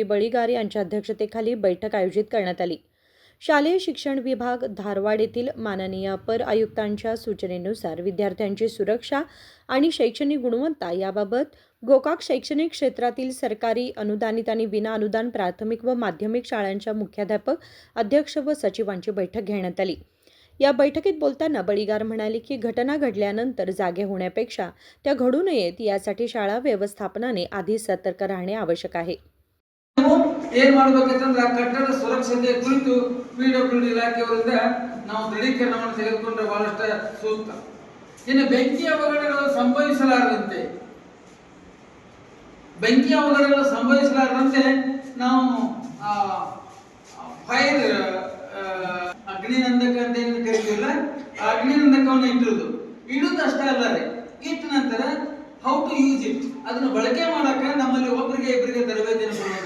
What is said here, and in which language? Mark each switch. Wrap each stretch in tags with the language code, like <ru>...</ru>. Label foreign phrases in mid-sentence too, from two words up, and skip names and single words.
<mr>बळीगार यांच्या अध्यक्षतेखाली बैठक आयोजित करण्यात आली. शालेय शिक्षण विभाग धारवाड येथील माननीय अपर आयुक्तांच्या सूचनेनुसार विद्यार्थ्यांची सुरक्षा आणि शैक्षणिक गुणवत्ता याबाबत गोकाक शैक्षणिक क्षेत्रातील सरकारी, अनुदानित आणि विनाअनुदान प्राथमिक व माध्यमिक शाळांच्या मुख्याध्यापक, अध्यक्ष व सचिवांची बैठक घेण्यात आली. या बैठकीत बोलताना बळीगार म्हणाले की घटना घडल्यानंतर जागे होण्यापेक्षा त्या घडू नयेत यासाठी शाळा व्यवस्थापनाने आधी सतर्क राहणे आवश्यक आहे.</mr> <kn>ಏನು ಮಾಡಬೇಕಂತಂದ್ರೆ ಕಟ್ಟಡ ಸುರಕ್ಷತೆ ಕುರಿತು ಪಿಡಬ್ಲ್ಯೂಡಿ ಇಲಾಖೆಯವರಿಂದ ನಾವು ದೃಢೀಕರಣವನ್ನು ತೆಗೆದುಕೊಂಡ್ರೆ ಬಹಳಷ್ಟು ಸೂಕ್ತ. ಇನ್ನು ಬೆಂಕಿ ಅವಘಡಗಳು ಸಂಭವಿಸಲಾರದಂತೆ ನಾವು ಫೈರ್ ಅಗ್ನಿನಂದಕ ಅಂತ ಏನು ಕರಿತೀವಲ್ಲ, ಆ ಅಗ್ನಿನಂದಕವನ್ನು ಇಡುವುದು ಅಷ್ಟೇ ಅಲ್ಲ ರೀ, ಇಟ್ಟ ನಂತರ</kn> <en>how to use it,</en> <kn>ಅದನ್ನು ಬಳಕೆ ಮಾಡಕ ನಮ್ಮಲ್ಲಿ ಒಬ್ಬರಿಗೆ ಇಬ್ಬರಿಗೆ ತರಬೇತಿಯನ್ನು ಕೊಡೋದು.</kn>